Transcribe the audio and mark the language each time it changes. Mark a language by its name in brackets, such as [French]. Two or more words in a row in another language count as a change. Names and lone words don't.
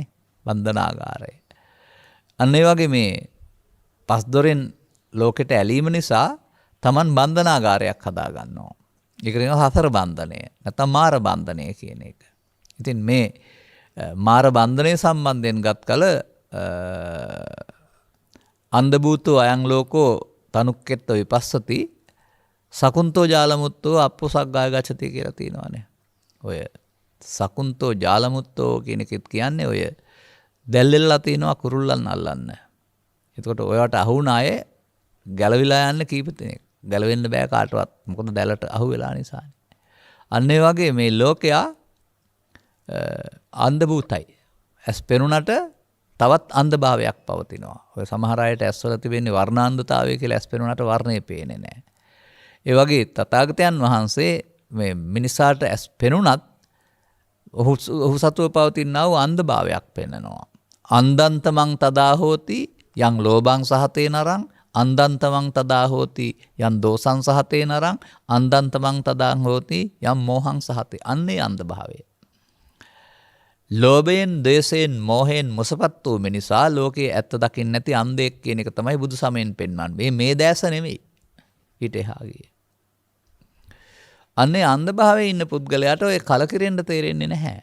[Sinhala] බන්ධනාගාරය. අන්න ඒ වගේ මේ පස් දොරෙන් ලෝකෙට ඇලීම නිසා Taman බන්ධනාගාරයක් හදා ගන්නවා. ඒක කියනවා සතර බන්ධනය. නැත්නම් මාර බන්ධනය කියන එක. ඉතින් මේ මාර බන්ධනය සම්බන්ධයෙන් ගත් කල [Pali] අන්ධ භූතෝ අයං ලෝකෝ තනුක්කෙත්ත විපස්සති සකුන්තෝ ජාලමුත්තෝ අප්පුසග්ගාය ගච්ඡති [Sinhala] කියලා තියෙනවානේ. ඔය [Pali] සකුන්තෝ ජාලමුත්තෝ [Sinhala] කියන එකත් කියන්නේ ඔය දැල්ලෙල්ලා තිනවා කුරුල්ලන් අල්ලන්න. එතකොට ඔයාට අහු වුණ අය ගැලවිලා යන්න කීප දෙනෙක්. ගැලවෙන්න බෑ කාටවත්. මොකද දැලට අහු වෙලා නිසානේ. අන්න ඒ වගේ මේ ලෝකයා අන්ධ භූතයි. ඇස් පෙනුනට තවත් අන්ධභාවයක් පවතිනවා. ඔය සමහර අයට ඇස්වල තිබෙන්නේ වර්ණාන්ධතාවය කියලා ඇස් පෙනුනට වර්ණය පේන්නේ නැහැ. ඒ වගේ තථාගතයන් වහන්සේ මේ මිනිසාට ඇස් පෙනුනත් ඔහු සතුව පවතිනා වූ අන්ධභාවයක් පෙන්නනවා. [Pali] අන්දන්තමං තදා හෝති යං ලෝභං සහතේ නරං අන්දන්තමං තදා හෝති යං දෝසං සහතේ නරං අන්දන්තමං තදා හෝති යං මෝහං සහතේ. [Sinhala] අන්නේ අන්ධභාවය. ලෝභයෙන්, ද්වේෂයෙන්, මෝහයෙන් මුසපත් වූ මිනිසා ලෝකයේ ඇත්ත දකින්න නැති අන්ධයෙක් කියන එක තමයි බුදු සමයෙන් පෙන්වන්නේ. මේ දැස නෙමෙයි. ඊට එහා ගියේ. අන්නේ අන්ධභාවයේ ඉන්න පුද්ගලයාට ඔය කලකිරෙන්න තේරෙන්නේ නැහැ.